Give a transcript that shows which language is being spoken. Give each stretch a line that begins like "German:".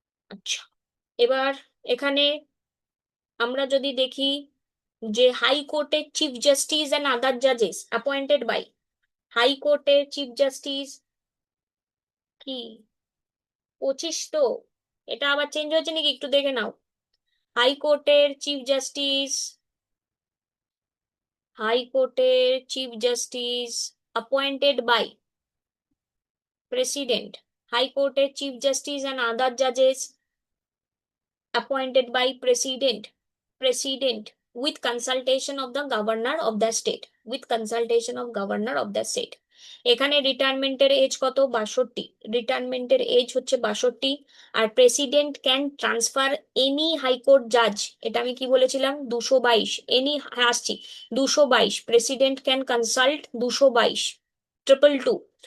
Bangla: আচ্ছা, এবার এখানে আমরা যদি দেখি যে হাইকোর্টের
English: chief justice and other জাজেস appointed by,
Bangla: হাইকোর্টের চিফ জাস্টিস কি 25 তো, এটা আবার চেঞ্জ হয়েছে নাকি একটু দেখে নাও।
English: হাইকোর্টের chief justice, হাইকোর্টের chief justice appointed by president, হাইকোর্টের chief justice and other জাজেস appointed by president with consultation of the governor of the state, with consultation of governor of the state।
Bangla: এখানে রিটায়ারমেন্টের এজ কত, 62, রিটায়ারমেন্টের এজ হচ্ছে 62।
English: R president can transfer any high court জাজ,
Bangla: এটা আমি কি বলেছিলাম,
English: 222, any, আসছি, 222, president can consult 222, 222।